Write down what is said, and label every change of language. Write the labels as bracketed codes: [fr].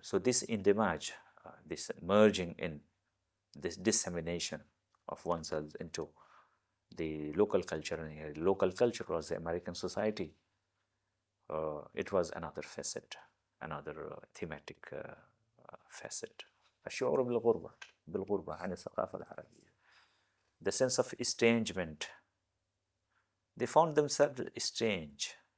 [en] So this indemage, this merging in, this dissemination of oneself into the local culture, and here local culture was the American society. It was another facet, another thematic facet. [ar] الشعور بالغربة عن الثقافة العربية. [en] The sense of estrangement. They found themselves strangers.